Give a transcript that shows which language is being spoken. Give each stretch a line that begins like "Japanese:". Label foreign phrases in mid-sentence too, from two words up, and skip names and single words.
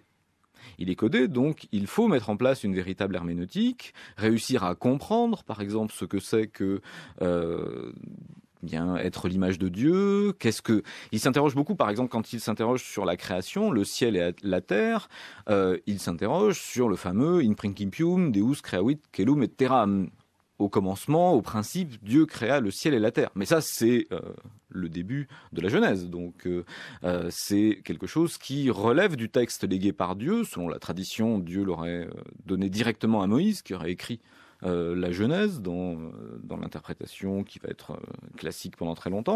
French: Il est codé, donc il faut mettre en place une véritable herméneutique, réussir à comprendre, par exemple, ce que c'est que bien être l'image de Dieu. Il s'interroge beaucoup, par exemple, quand il s'interroge sur la création, le ciel et la terre. Il s'interroge sur le fameux
Latin: In principium Deus creavit caelum et terram.
French: au commencement, au principe, Dieu créa le ciel et la terre. Mais ça, c'est le début de la Genèse. Donc, c'est quelque chose qui relève du texte légué par Dieu. Selon la tradition, Dieu l'aurait donné directement à Moïse, qui aurait écrit la Genèse dans l'interprétation qui va être classique pendant très longtemps.